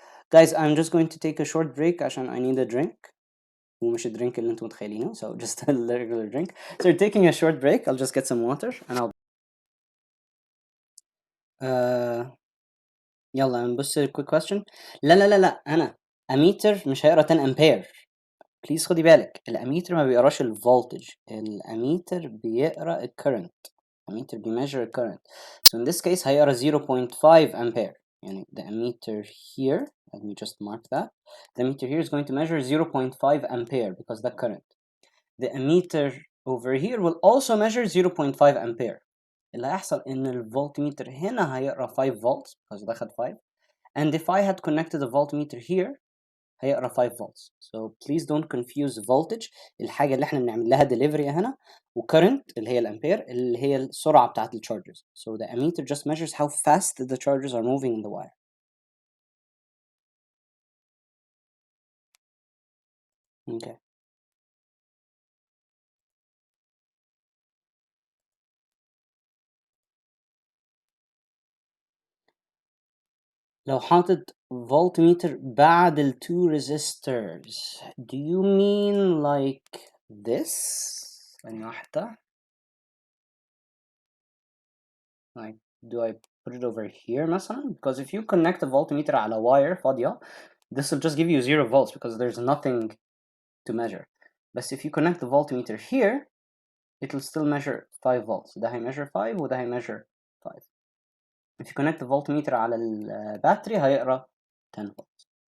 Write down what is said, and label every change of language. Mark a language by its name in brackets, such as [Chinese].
[English] Guys, I'm just going to take a short break عشان I need a drink. [Arabic] ومش الدرينك اللي انتم متخيلينه, [English] so just a regular drink. So we're taking a short break. I'll just get some water and I'll [Arabic] يلا نبص [English] quick question. [Arabic] لا انا اميتر مش هيقرا 10 امبير. بليز خدي بالك الاميتر ما بيقراش الفولتج، الاميتر بيقرا الكرنت. ammeter بيmeasure current. [English] So in this case [Arabic] هيقرا [English] 0.5 ampere. يعني the ammeter here, let me just mark that. The ammeter here is going to measure 0.5 ampere because that current. The ammeter over here will also measure 0.5 ampere. [Arabic] اللي هيحصل ان الفولتميتر هنا هيقرا 5 volts because ده خد 5. [English] And if I had connected the voltmeter here [Arabic] هيقرا [English] 5 volts. So please don't confuse voltage, [Arabic] الحاجة اللي احنا بنعمل لها delivery هنا، وcurrent اللي هي الامبير اللي هي السرعة بتاعت الcharges. [English] So the ammeter just measures how fast the charges are moving in the wire. Okay. [Arabic] لو حاطط [English] voltmeter بعد ال two resistors, do you mean like this? [Arabic] ثانية واحدة. [English] Like, do I put it over here [Arabic] مثلا? [English] Because if you connect a voltmeter [Arabic] على wire فاضية, [English] this will just give you 0 volts because there's nothing to measure. But if you connect the voltmeter here, it will still measure 5 volts. [Arabic] ده هيmeasure 5 وده هيmeasure 5. [English] If you connect the voltmeter [Arabic] على الباتري هيقرا [English] 10 volts.